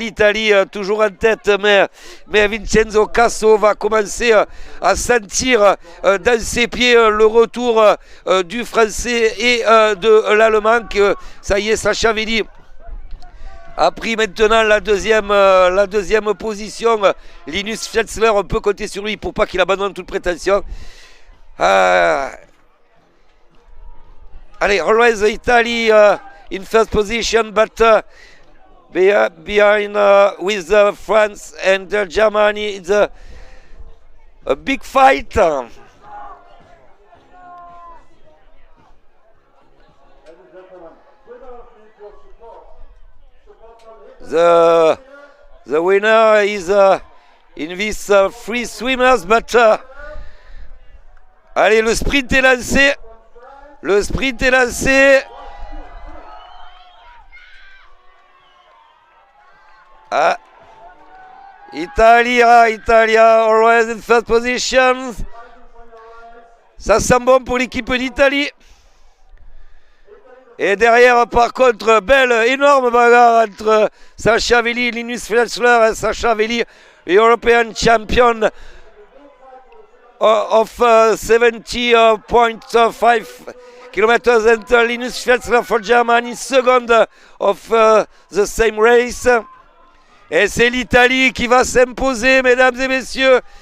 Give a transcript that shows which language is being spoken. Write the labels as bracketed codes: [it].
[fr] L'Italie toujours en tête, mais Vincenzo Casso va commencer à sentir dans ses pieds le retour du français et de l'allemand. Ça y est, Sachavelli a pris maintenant la deuxième position. Linus Schwetzler, on peut compter sur lui pour pas qu'il abandonne toute prétention. [en] Allez, always Italy in first position, but behind with France and Germany, it's a big fight. The winner is in this free swimmers, but allez, [fr] le sprint est lancé. Le sprint est lancé. [en] Italia, always in first position. [fr] Ça sent bon pour l'équipe d'Italie. Et derrière, par contre, énorme bagarre entre Sachavelli et Linus Schwetzler. [en] Sachavelli, European champion of 70.5 kilometers, and Linus Schwetzler for Germany, second of the same race. [fr] Et c'est l'Italie qui va s'imposer, mesdames et messieurs.